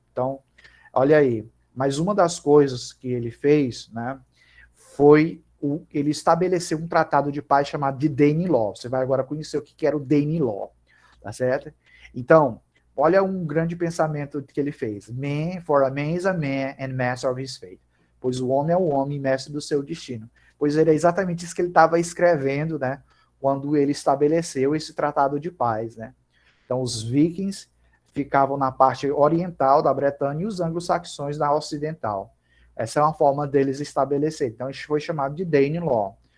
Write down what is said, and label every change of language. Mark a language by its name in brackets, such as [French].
[Portuguese] Então, olha aí, mas uma das coisas que ele fez, né, foi ele estabeleceu um tratado de paz chamado de Danelaw. Você vai agora conhecer o que era o Danelaw, tá certo? Então, olha um grande pensamento que ele fez. [English] For a man is a man and master of his fate. [Portuguese] Pois o homem é o homem e mestre do seu destino. Pois era exatamente isso que ele estava escrevendo, né, quando ele estabeleceu esse tratado de paz, né? Então, os vikings ficavam na parte oriental da Bretanha e os anglo-saxões na ocidental. Essa é uma forma deles estabelecer. Então, isso foi chamado de Danelaw.